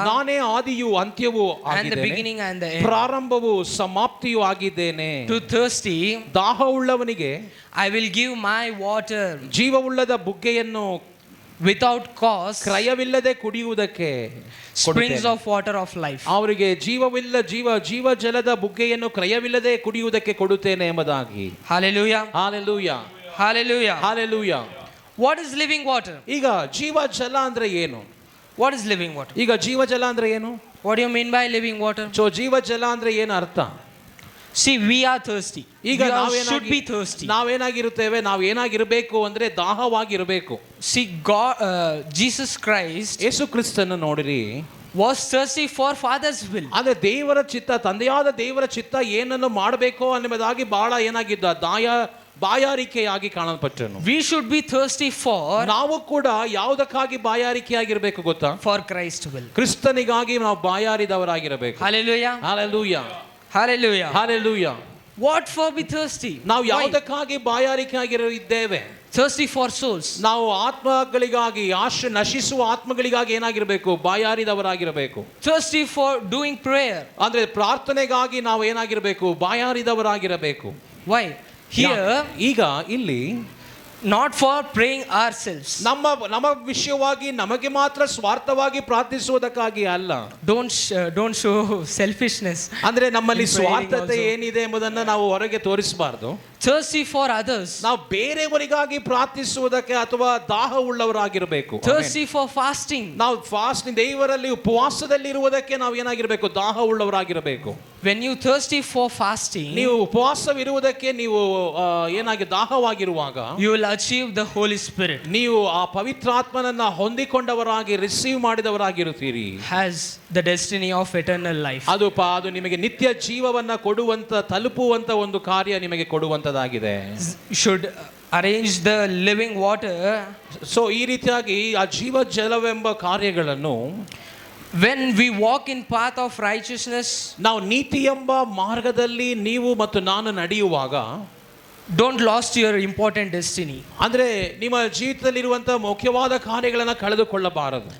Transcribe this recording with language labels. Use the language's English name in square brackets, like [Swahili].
[Kannada] ನಾನೇ ಆದಿಯು ಅಂತ್ಯವೂ [English] and the beginning and the end. [Kannada] ಪ್ರಾರಂಭವೂ ಸಮಾಪ್ತಿಯೂ ಆಗಿದ್ದೇನೆ. [English] To thirsty, [Kannada] ದಾಹವುಳ್ಳವನಿಗೆ [English] I will give my water, [Kannada] ಜೀವವುಳ್ಳದ ಬುಗ್ಗೆಯನ್ನು [English] without cost, [Kannada] ಕ್ರಯವಿಲ್ಲದೆ ಕುಡಿಯುವುದಕ್ಕೆ, [English] springs of water of life. [Kannada] ಅವರಿಗೆ ಜೀವ ಜಲದ ಬುಗ್ಗೆಯನ್ನು ಕ್ರಯವಿಲ್ಲದೆ ಕುಡಿಯುವುದಕ್ಕೆ ಕೊಡುತ್ತೇನೆ ಎಂಬುದಾಗಿ. [English] Hallelujah. [Kannada] Hallelujah. [English] Hallelujah. [Kannada] Hallelujah. [English] What is living water? [Kannada] ಈಗ ಜೀವ ಜಲ ಅಂದ್ರೆ ಏನು? [English] What is living water? [Kannada] ಈಗ ಜೀವ ಜಲ ಅಂದ್ರೆ ಏನು? [English] What do you mean by living water? [Kannada] ಜೀವ ಜಲ ಅಂದ್ರೆ ಏನು ಅರ್ಥ? [English] See, we are thirsty. [Kannada] ಈಗ [English] should be thirsty. [Kannada] ನಾವೇನಾಗಿರುತ್ತೇವೆ? ನಾವು ಏನಾಗಿರಬೇಕು ಅಂದ್ರೆ ದಾಹವಾಗಿರಬೇಕು. [English] See, God, Jesus Christ, [Kannada] ಯೇಸು ಕ್ರಿಸ್ತನ ನೋಡಿರಿ, [English] was thirsty for Father's will. [Kannada] ಅಂದ್ರೆ ದೇವರ ಚಿತ್ತ, ತಂದೆಯಾದ ದೇವರ ಚಿತ್ತ ಏನನ್ನು ಮಾಡಬೇಕು ಅನ್ನೋದಾಗಿ ಬಹಳ ಏನಾಗಿದ್ದ ಬಾಯಾರಿಕೆಯಾಗಿ ಕಾಣಲ್ಪಟ್ಟನು. [English] We should be thirsty for, [Kannada] ನಾವು ಕೂಡ ಯಾವುದಕ್ಕಾಗಿ ಬಾಯಾರಿಕೆಯಾಗಿರಬೇಕು ಗೊತ್ತಾ? [English] for Christ will. [Kannada] ಕ್ರಿಸ್ತನಿಗಾಗಿ ನಾವು ಬಾಯಾರಿದವರಾಗಿರಬೇಕು. [English] Hallelujah. Hallelujah. Hallelujah. Hallelujah. What for be thirsty? [Kannada] ನಾವು ಯಾವುದಕ್ಕಾಗಿ ಬಾಯಾರಿಕೆಯಾಗಿದ್ದೇವೆ? [English] Thirsty for souls. [Kannada] ನಾವು ಆತ್ಮಗಳಿಗಾಗಿ, ನಶಿಸುವ ಆತ್ಮಗಳಿಗಾಗಿ ಏನಾಗಿರಬೇಕು? ಬಾಯಾರಿದವರಾಗಿರಬೇಕು. [English] Thirsty for doing prayer. [Kannada] ಅಂದ್ರೆ ಪ್ರಾರ್ಥನೆಗಾಗಿ ನಾವು ಏನಾಗಿರಬೇಕು? ಬಾಯಾರಿದವರಾಗಿರಬೇಕು. [English] Why? Here, [Kannada] ಈಗ ಇಲ್ಲಿ [English] not for praying ourselves. [Kannada] ನಮ್ಮ ವಿಷಯವಾಗಿ ನಮಗೆ ಮಾತ್ರ ಸ್ವಾರ್ಥವಾಗಿ ಪ್ರಾರ್ಥಿಸುವುದಕ್ಕಾಗಿ ಅಲ್ಲ. [English] Don't show selfishness. [Kannada] ಅಂದ್ರೆ ನಮ್ಮಲ್ಲಿ ಸ್ವಾರ್ಥತೆ ಏನಿದೆ ಎಂಬುದನ್ನು ನಾವು ಹೊರಗೆ ತೋರಿಸಬಾರದು. [English] Thirsty for others. [Kannada] ನಾವು ಬೇರೆಯವರಿಗಾಗಿ ಪ್ರಾರ್ಥಿಸುವುದಕ್ಕೆ ಅಥವಾ ದಾಹವುಳ್ಳವರಾಗಿರಬೇಕು. [English] Thirsty for fasting. [Kannada] ನಾವು ದೇವರಲ್ಲಿ ಉಪವಾಸದಲ್ಲಿ ಇರುವುದಕ್ಕೆ ನಾವು ಏನಾಗಿರಬೇಕು? ದಾಹವುಳ್ಳವರಾಗಿರಬೇಕು. [English] When you thirsty for fasting, [Kannada] ನೀವು ಉಪವಾಸವಿರುವುದಕ್ಕೆ ನೀವು ದಾಹವಾಗಿರುವಾಗ, [English] you will achieve the Holy Spirit. [Kannada] ನೀವು ಆ ಪವಿತ್ರಾತ್ಮನನ್ನ ಹೊಂದಿಕೊಂಡವರಾಗಿ receive ಮಾಡಿದವರಾಗಿರುತ್ತೀರಿ. [English] Has the destiny of eternal life. [Kannada] ಅದು ನಿಮಗೆ ನಿತ್ಯ ಜೀವವನ್ನ ತಲುಪುವಂತ ಒಂದು ಕಾರ್ಯ ನಿಮಗೆ ಕೊಡುವಂತದಾಗಿದೆ. [English] Should arrange the living water. [Kannada] So ಈ ರೀತಿಯಾಗಿ ಆ ಜೀವ ಜಲವೆಂಬ ಕಾರ್ಯಗಳನ್ನು, [English] when we walk in path of righteousness, [Kannada] ನಾವು ನೀತಿ ಎಂಬ ಮಾರ್ಗದಲ್ಲಿ ನೀವು ಮತ್ತು ನಾನು ನಡೆಯುವಾಗ, [English] don't lost your important destiny. [Kannada] ಅಂದ್ರೆ ನಿಮ್ಮ ಜೀವಿತದಲ್ಲಿರುವಂತಹ ಮುಖ್ಯವಾದ ಕಾರ್ಯಗಳನ್ನು ಕಳೆದುಕೊಳ್ಳಬಾರದು.